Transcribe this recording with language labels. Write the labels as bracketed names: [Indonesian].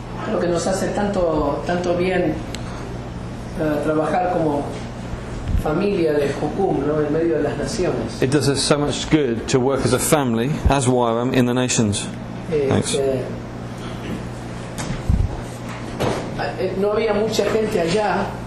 [Spanish] Lo que nos hace tanto bien trabajar como familia de Jucum, ¿no? En medio de las naciones. [English] It does us so much good to work as a family, as YWAM, in the nations. Thanks. [Spanish] No había mucha gente allá.